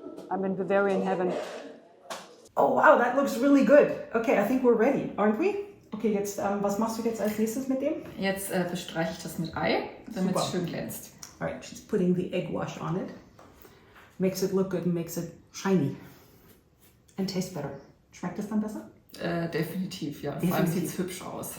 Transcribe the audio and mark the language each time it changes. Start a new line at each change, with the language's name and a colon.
English: I'm in Bavarian heaven. Oh wow, that looks really good. Okay, I think we're ready, aren't we?
German: Okay, jetzt, was machst du jetzt als nächstes mit dem? Jetzt bestreiche ich das mit Ei, damit es schön glänzt.
English: All right, she's putting the egg wash on it. Makes it look good and makes it shiny. And taste better.
German: Schmeckt es dann besser? Definitiv, ja. Vor allem sieht es hübsch aus.